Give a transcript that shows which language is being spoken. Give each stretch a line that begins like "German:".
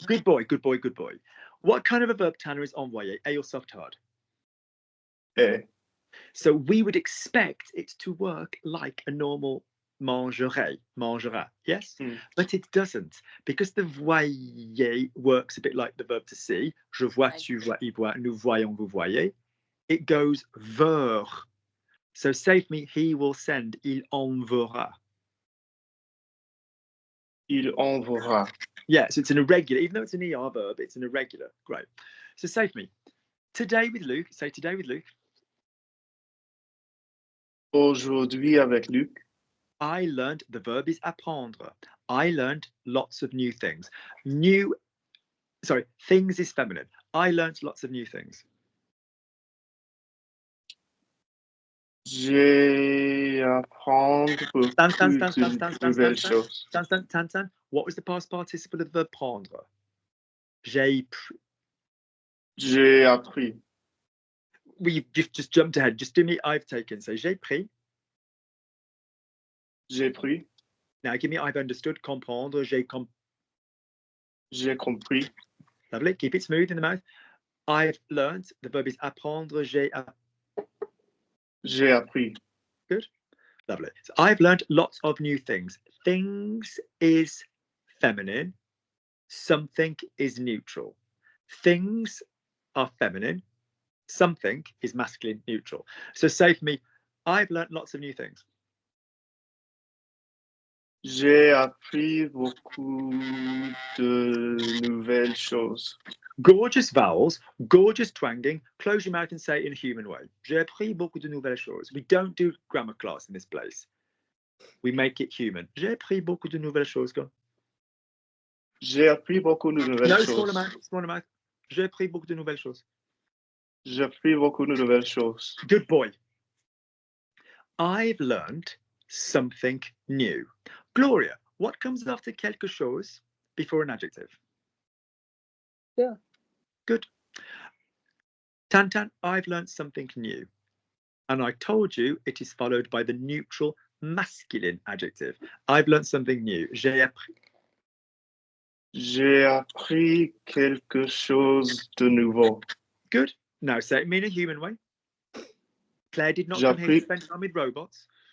English: Good boy, good boy, good boy. What kind of a verb, Tanner, is envoyer? A or soft hard? A. So we would expect it to work like a normal mangerait, mangera, yes? But it doesn't, because the voyer works a bit like the verb to see.
French: Je vois, tu vois, il voit, nous voyons, vous voyez.
English: It goes vers. So say for me, he will send,
French: il enverra. Il enverra.
English: Yeah, so it's an irregular, even though it's an ER verb, it's an irregular. Great. So say for me, today with Luke, say today with Luke.
French: Aujourd'hui avec Luc.
English: I learned, the verb is apprendre. I learned lots of new things. Things is feminine. I learned lots of new things.
French: J'ai apprendre beaucoup de nouvelles choses. Tan.
English: What was the past participle of the verb prendre?
French: J'ai appris.
English: We've just jumped ahead. Just do me, I've taken. So
French: j'ai pris. J'ai pris.
English: Now give me I've understood, comprendre, j'ai
French: compris.
English: Lovely, keep it smooth in the mouth. I've learned, the verb is apprendre,
French: j'ai appris.
English: Good, lovely. So I've learned lots of new things. Things is feminine, something is neutral. Things are feminine, something is masculine, neutral. So say for me, I've learned lots of new things.
French: J'ai appris beaucoup de nouvelles choses.
English: Gorgeous vowels, gorgeous twanging. Close your mouth and say it in a human way. J'ai appris beaucoup de nouvelles choses. We don't do grammar class in this place. We make it human.
French: J'ai appris beaucoup de nouvelles choses.
English: Go.
French: J'ai appris beaucoup de nouvelles choses.
English: No, smaller mouth.
French: J'ai appris beaucoup de nouvelles choses. J'ai appris beaucoup de nouvelles choses.
English: Good boy. I've learned something new. Gloria, what comes after quelque chose before an adjective? Yeah. Good. Tan, I've learned something new. And I told you it is followed by the neutral masculine adjective. I've learned something new.
French: J'ai appris. J'ai appris quelque chose de nouveau.
English: Good. Now say it in a human way. Claire did not come here to spend time with robots.